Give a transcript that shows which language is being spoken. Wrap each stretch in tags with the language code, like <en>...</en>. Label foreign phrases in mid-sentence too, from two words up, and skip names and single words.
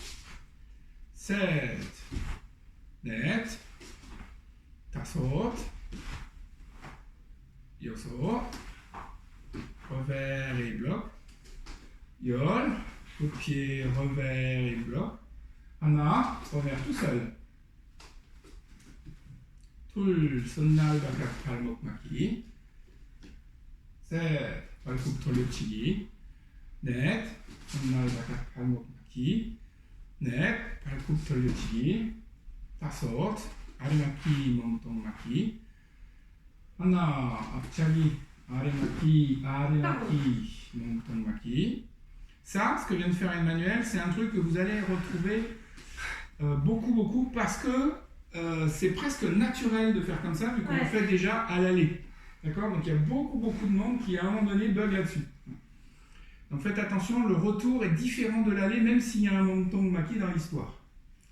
<ko>7. Net. 다섯. 여섯.</ko> <fr>Revers et bloc. Yol. Coup de pied, revers et bloc. Hana. Revers tout seul.</fr> <ko>Tul. 손날 바깥 팔목 막기. 7. 발끝 돌려차기. Net. 손날 바깥 팔목 막기. 넷. 발끝 돌려차기. 다섯. 아래막기, 몸통 막기. 하나, 앞차기, 아래막기, 몸통 막기.</ko> <fr>Ça, ce que vient de faire Emmanuel, c'est un truc que vous allez retrouver beaucoup parce que c'est presque naturel de faire comme ça, vu qu'on le fait déjà à l'aller. D'accord? Donc il y a beaucoup de monde qui à un moment donné bug là-dessus. Donc faites attention, le retour est différent de l'aller, même s'il y a un</fr> <ko>몸통 막기</ko> <fr>dans l'histoire.</fr>